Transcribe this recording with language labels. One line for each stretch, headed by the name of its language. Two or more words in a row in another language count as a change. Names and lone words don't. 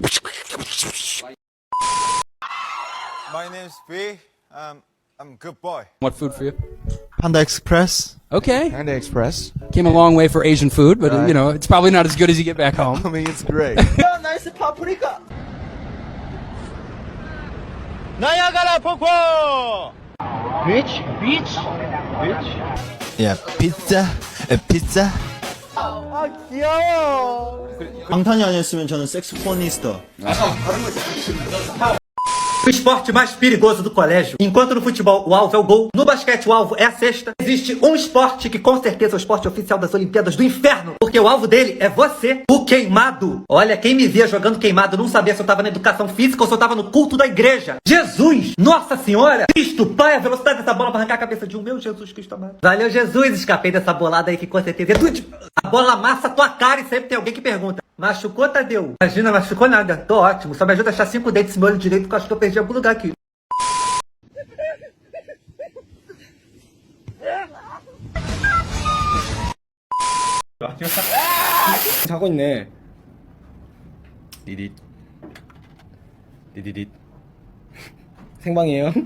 English: My name's B. I'm a good boy. What food for you? Panda Express. Okay. Panda Express. Came a long way for Asian food, but you know, it's probably not as good as you get back home. I mean, it's great. Nice paprika.
Korean: 나야가라 폭포.
English: Beach. Yeah, pizza. Pizza.
Korean: 아 귀여워. 방탄이 아니었으면 저는 색소포니스트.
Portuguese: O esporte mais perigoso do colégio. Enquanto no futebol o alvo é o gol, no basquete o alvo é a cesta. Existe um esporte que com certeza é o esporte oficial das Olimpíadas do Inferno. Porque o alvo dele é você, o queimado. Olha, quem me via jogando queimado não sabia se eu tava na educação física ou se eu tava no culto da igreja. Jesus! Nossa Senhora! Cristo, Pai, a velocidade dessa bola pra arrancar a cabeça de um meu Jesus Cristo amado. Valeu, Jesus! Escapei dessa bolada aí que com certeza... A bola amassa a tua cara e sempre tem alguém que pergunta: machucou, Tadeu? Imagina, machucou nada. Tô ótimo. Só me ajuda a achar 5 dentes no meu olho direito, porque eu acho que eu perdi algum lugar aqui.
Korean: 자고 있네. 디딧. 디디딧. 생방이에요?